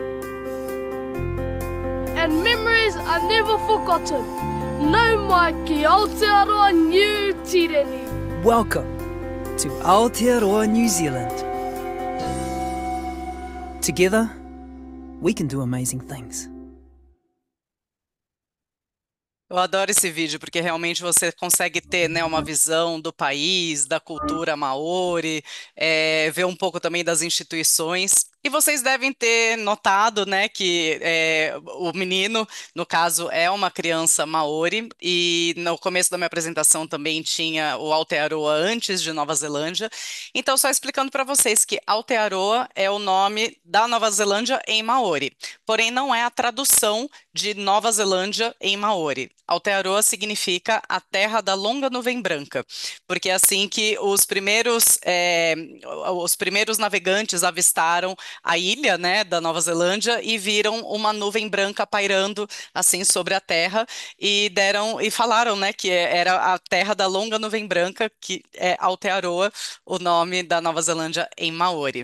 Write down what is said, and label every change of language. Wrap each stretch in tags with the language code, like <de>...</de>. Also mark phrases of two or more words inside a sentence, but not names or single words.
<en>And memories are never forgotten.</en> <mi>No mai ki Aotearoa New Tireni.</mi> <en>Welcome to Aotearoa, New Zealand. Together, we can do amazing things.</en> <pt>Eu adoro esse vídeo porque realmente você consegue ter, né, uma visão do país, da cultura maori, ver um pouco também das instituições. E vocês devem ter notado, né, que o menino, no caso, é uma criança maori, e no começo da minha apresentação também tinha o Aotearoa antes de Nova Zelândia. Então, só explicando para vocês que Aotearoa é o nome da Nova Zelândia em maori, porém não é a tradução de Nova Zelândia em maori. Aotearoa significa a terra da longa nuvem branca, porque é assim que os primeiros navegantes avistaram a ilha, né, da Nova Zelândia e viram uma nuvem branca pairando assim sobre a terra e falaram, né, que era a terra da longa nuvem branca, que é Aotearoa, o nome da Nova Zelândia em maori.</pt>